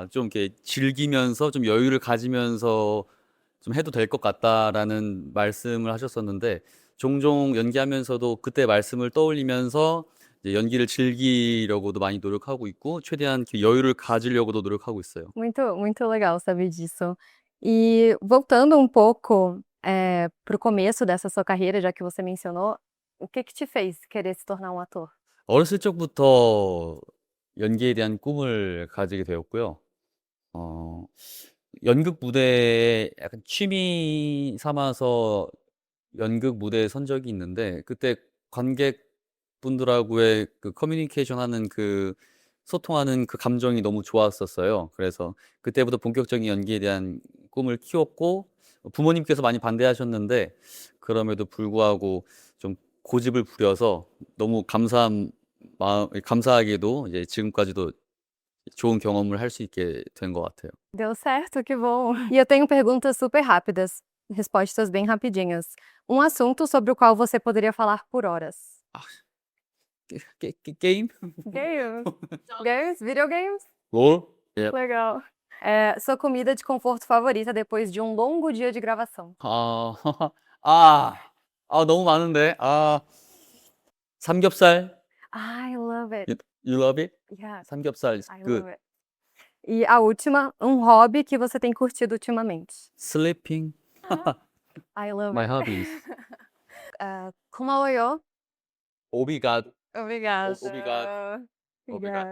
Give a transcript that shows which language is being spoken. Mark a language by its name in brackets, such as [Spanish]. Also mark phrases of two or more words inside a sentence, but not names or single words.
[Korean] 좀 이렇게 즐기면서 좀 여유를 가지면서 좀 해도 될 것 같다라는 말씀을 하셨었는데, 종종 연기하면서도 그때 말씀을 떠올리면서 이제 연기를 즐기려고도 많이 노력하고 있고, 최대한 그 여유를 가지려고도 노력하고 있어요. [Portuguese] Muito, muito legal saber disso. E voltando um pouco para o começo dessa sua carreira, já que você mencionou, o que te fez querer se tornar um ator? [Korean] 어렸을 적부터 연기에 대한 꿈을 가지게 되었고요. 어, 연극 무대에 약간 취미 삼아서 연극 무대에 선 적이 있는데, 그때 관객분들하고의 그 커뮤니케이션 하는 그 소통하는 그 감정이 너무 좋았었어요. 그래서 그때부터 본격적인 연기에 대한 꿈을 키웠고, 부모님께서 많이 반대하셨는데 그럼에도 불구하고 좀 고집을 부려서 너무 감사하게도 이제 지금까지도 좋은 경험을 할 수 있게 된 것 같아요. [Portuguese] Deu certo, que bom. E eu tenho perguntas super rápidas, respostas bem rapidinhas. Um assunto sobre o qual você poderia falar por horas. [Korean] 게임? [Portuguese] Games. Games? Videogames? [Korean] 롤? 예. [Portuguese] Legal. Sua comida de conforto favorita depois de um longo dia de gravação. [Korean] 아, 아, 너무 많은데. 삼겹살. [English] I love it. You love it? Yes, 삼겹살 is I good. love it. [Portuguese] E a última, um hobby que você tem curtido ultimamente. [English] Sleeping. I love My it. hobbies. [Korean] 고마워요. [Portuguese] 오비갓. Obrigada. Obrigado. Obrigada.